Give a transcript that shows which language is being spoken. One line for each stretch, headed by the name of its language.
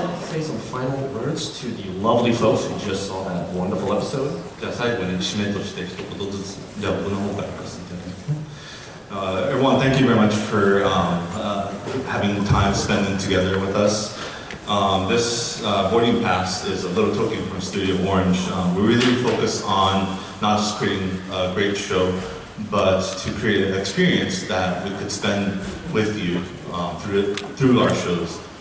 English: say some final words to the lovely folks who just saw that wonderful episode?
Japanese: じゃあ最後に締めとして一言ずつ、じゃあ僕の方から言わせていただきます。
English: Everyone, thank you very much for having time spending together with us. This boarding pass is a little token from Studio Orange. We really focus on not just creating a great show, but to create an experience that we could spend with you through our shows.